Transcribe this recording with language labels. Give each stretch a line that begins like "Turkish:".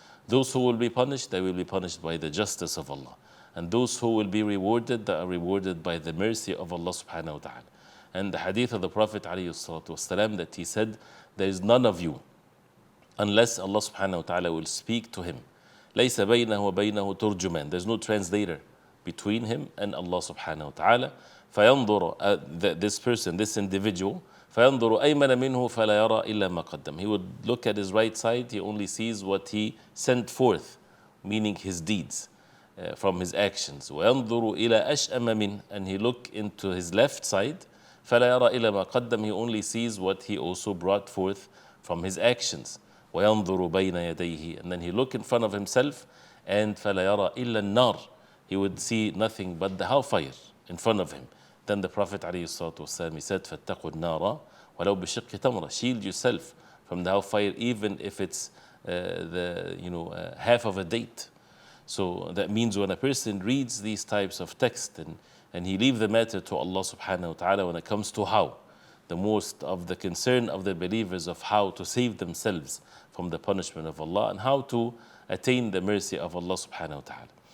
English: Those who will be punished, they will be punished by the justice of Allah. And those who will be rewarded, they are rewarded by the mercy of Allah subhanahu wa ta'ala. And the hadith of the Prophet ﷺ, that he said, there is none of you unless Allah subhanahu wa ta'ala will speak to him.
Arabic: لَيْسَ بَيْنَهُ وَبَيْنَهُ تُرْجُمَانٍ.
English: There's no translator between him and Allah subhanahu wa ta'ala.
Arabic: فَيَنْظُرُ
English: this person, this individual,
Arabic: فَيَنْظُرُ أَيْمَنَ مِنْهُ فَلَا يَرَى إِلَّا مَا قَدَّمَ.
English: He would look at his right side, he only sees what he sent forth, meaning his deeds from his actions.
Arabic: وَيَنْظُرُ إِلَى أَشْأَمَ مِنْهُ.
English: And he look into his left side,
Arabic: فَلَا يَرَى إِلَّا مَا قَدَّمَ.
English: He only sees what he also brought forth from his actions.
Arabic: وَيَنْظُرُ بَيْنَ يَدَيْهِ.
English: And then he look in front of himself, and
Arabic: فَلَا يَرَى إِلَّا النَّارِ.
English: He would see nothing but the hellfire in front of him. Then the Prophet ﷺ, he said,
Arabic: فَاتَّقُوا النَّارَ وَلَوْ بِشِقِّ تَمْرَةٍ.
English: Shield yourself from the hellfire, even if it's half of a date. So that means when a person reads these types of text and and he leave the matter to Allah subhanahu wa ta'ala when it comes to how. The most of the concern of the believers of how to save themselves from the punishment of Allah and how to attain the mercy of Allah subhanahu wa ta'ala.